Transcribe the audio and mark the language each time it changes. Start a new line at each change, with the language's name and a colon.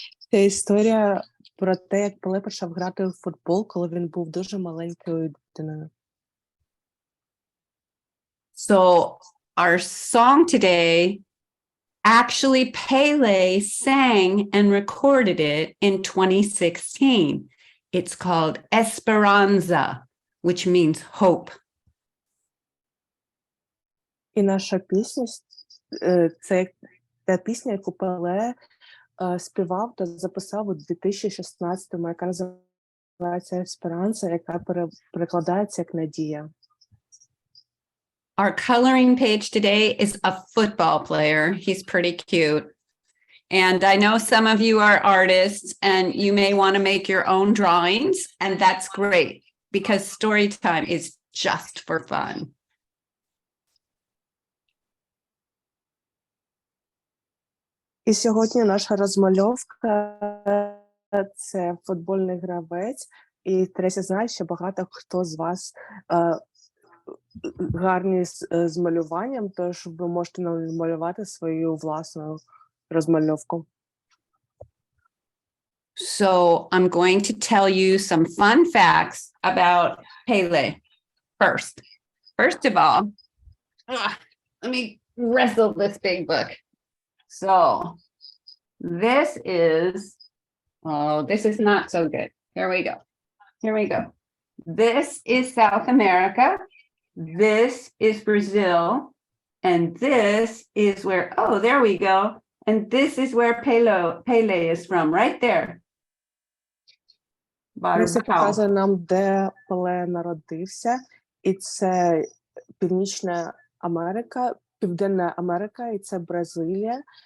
Ukrainian: Це історія про те, як Пеле почав грати в футбол, коли він був дуже маленькою дитиною.
English: So our song today, actually Pelé sang and recorded it in 2016. It's called Esperanza, which means hope.
Ukrainian: І наша пісня це та пісня, яку Пеле співав та записав у 2016-му, яка називається «Есперанса», яка перекладається як «Надія».
English: Our coloring page today is a football player. He's pretty cute. And I know some of you are artists and you may want to make your own drawings, and that's great because story time is just for fun.
Ukrainian: І сьогодні наша розмальовка – це футбольний гравець. І Тресі знає, що багато хто з вас гарні з малюванням, тож ви можете намалювати свою власну розмальовку.
English: So I'm going to tell you some fun facts about Pelé first. First of all, let me wrestle this big book. So this is not so good. Here we go. This is South America. This is Brazil. And this is where, oh, there we go. And this is where Pelé is from, right there.
Ukrainian: Це показує нам, де Пеле народився. І це Північна Америка, Південна Америка, і це Бразилія.